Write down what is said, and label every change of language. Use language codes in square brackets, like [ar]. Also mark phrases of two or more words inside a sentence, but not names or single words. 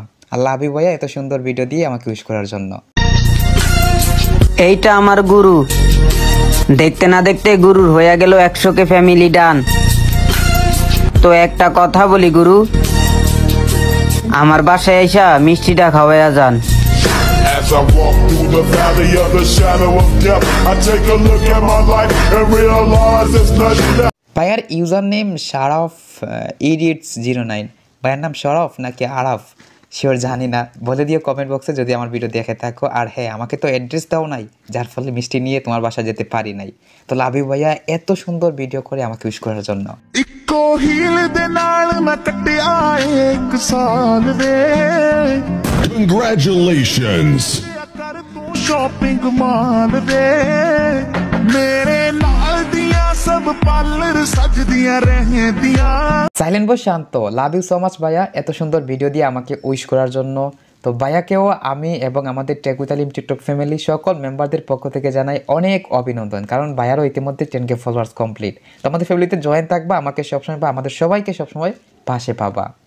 [bn] আল্লাহ হাবিব ভাইয়া এত সুন্দর ভিডিও দিয়ে আমাকে উইশ করার জন্য। এইটা আমার গুরু, দেখতে না দেখতে গুরুর হয়ে গেল 100K [en] family done. [bn] তো একটা কথা বলি গুরু, আমার বাসায় এসা মিষ্টিটা খাওয়াইয়া যান। [en] As I walk through the valley of the shadow of death, I take a look at my life and realize there's nothing left. [bn] ভাইয়ার [en] user name [bn] শারফ ইডিটস 09। ভাইয়ার নাম শরফ নাকি আরাফ শিওর জানি না, বলে দিও কমেন্ট বক্সে যদি আমার ভিডিও দেখে থাকো। আর হ্যাঁ, আমাকে তো অ্যাড্রেস দাও নাই, যার ফলে মিষ্টি নিয়ে তোমার বাসা যেতে পারি নাই। তো লাভি ভাইয়া এত সুন্দর ভিডিও করে আমাকে উইশ করার জন্য। [pa] ਇੱਕੋ ਹੀਲ ਦੇ ਨਾਲ ਮੈਂ ਕੱਟਿਆ ਇੱਕ ਸਾਲ ਵੇ। [en] Congratulations. [pa] ਕਰ ਤੂੰ [en] shopping mall [pa] ਵੇ, ਮੇਰੇ ਨਾਲ ਦੀਆਂ ਸਭ ਪਾਰਲਰ ਸਜਦੀਆਂ ਰਹਿੰਦੀਆਂ। [bn] সাইলেন্ট বয় শান্ত, [en] love you so much [bn] ভাইয়া এত সুন্দর ভিডিও দিয়ে আমাকে উইশ করার জন্য। তো ভাইয়াকেও আমি এবং আমাদের টেক উইথ আলিম টিকটক ফ্যামিলি সকল মেম্বারদের পক্ষ থেকে জানাই অনেক অভিনন্দন, কারণ ভাইয়ারও ইতিমধ্যে 10K ফলোয়ার্স কমপ্লিট। তো আমাদের ফ্যামিলিতে জয়েন থাকবা, আমাকে সবসময় বা আমাদের সবাইকে সবসময় পাশে পাবা।